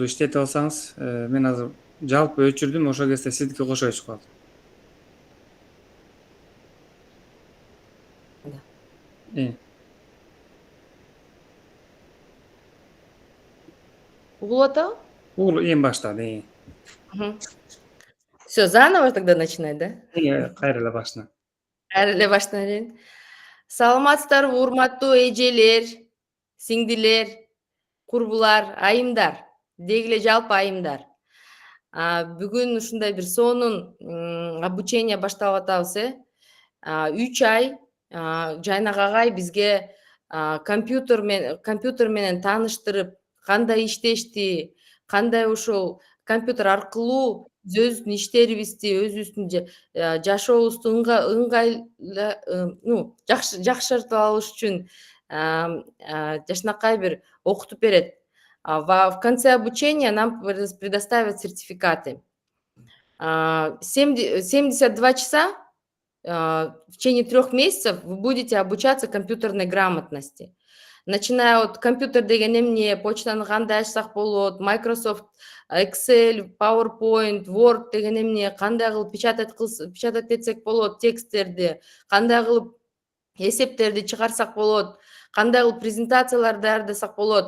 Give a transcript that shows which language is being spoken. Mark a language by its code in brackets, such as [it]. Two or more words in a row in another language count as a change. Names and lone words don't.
[ky] иштетип алсаңыз, мен азыр жалпы өчүрдүм, ошол кезде сиздики кошо чыгып калат. Угулуп атабы? Эң башта, [ru] Все, заново тогда начинать, да? [ky] Кайра эле башынан. Кайра эле баштан эле. Саламатсыздарбы, урматтуу эжелер, сиңдилер, курбулар, айымдар, деги эле жалпы айымдар. Бүгүн ушундай бир сонун обучение башталып атабыз. 3 ай Жайнак агай бизге компьютер менен тааныштырып, кандай иштешти, кандай ушул компьютер аркылуу өзүбүздүн иштерибизди, өзүбүздүн жашообузду жакшыртып алыш үчүн жакшынакай бир окутуп берет. [ru] В конце обучения нам предоставят сертификаты. 72 часа в течение 3 месяцев вы будете обучаться компьютерной грамотности. Начиная от [ky] компьютер деген эмне, почтаны кандай ачсак болот, Microsoft Excel, PowerPoint, Word деген эмне, кандай кылып печатать этсек болот, тексттерди, кандай кылып эсептерди чыгарсак болот, кандай кылып презентациялар даярдасак болот.